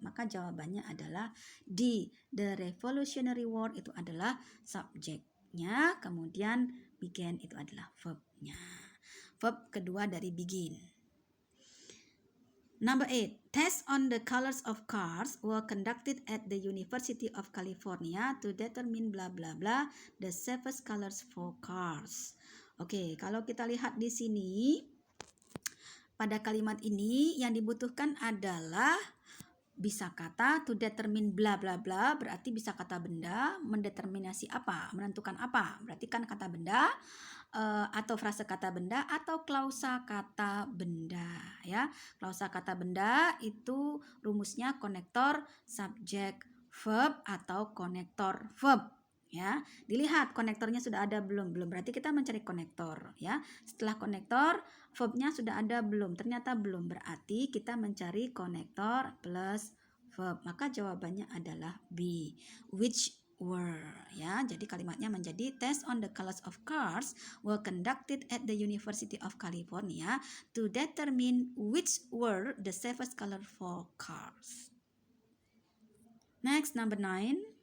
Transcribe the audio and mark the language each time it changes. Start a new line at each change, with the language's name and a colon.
Indonesian: Maka jawabannya adalah D.
English: The Revolutionary War
Indonesian: itu adalah subjeknya. Kemudian began itu adalah verbnya. Verb kedua dari begin.
English: Number 8. Tests on the colors of cars were conducted at the University of California to determine bla bla bla the safest colors for cars.
Indonesian: Oke, kalau kita lihat di sini pada kalimat ini yang dibutuhkan adalah bisa kata
English: to determine bla bla bla,
Indonesian: berarti bisa kata benda, mendeterminasi apa, menentukan apa. Berarti kan kata benda atau frase kata benda atau klausa kata benda ya. Klausa kata benda itu rumusnya konektor subjek verb atau konektor verb ya. Dilihat konektornya sudah ada belum? Belum. Berarti kita mencari konektor ya. Setelah konektor verbnya sudah ada belum? Ternyata belum. Berarti kita mencari konektor plus verb. Maka jawabannya adalah B.
English: Which were ya.
Indonesian: Jadi kalimatnya menjadi
English: test on the colors of cars were conducted at the University of California to determine which were the safest color for cars. Next, number 9.